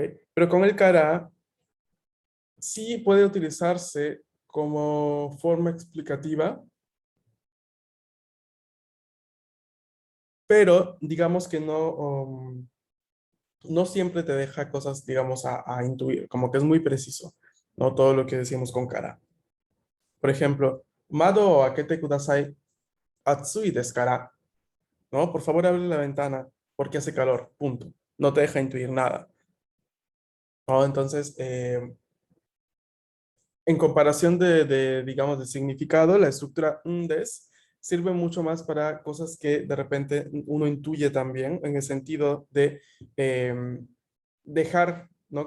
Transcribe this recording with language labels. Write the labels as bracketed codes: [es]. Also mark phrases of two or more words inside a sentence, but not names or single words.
[es] Pero con el cara sí puede utilizarse como forma explicativa, pero digamos que no siempre te deja cosas, digamos, a intuir, como que es muy preciso, no todo lo que decimos con cara. Por ejemplo, [ja] 窓を開けてください、暑いですから, [es] ¿no? Por favor, abre la ventana porque hace calor, punto. No te deja intuir nada, ¿no? Entonces, en comparación digamos, de significado, la estructura ndes sirve mucho más para cosas que de repente uno intuye también, en el sentido de dejar, ¿no?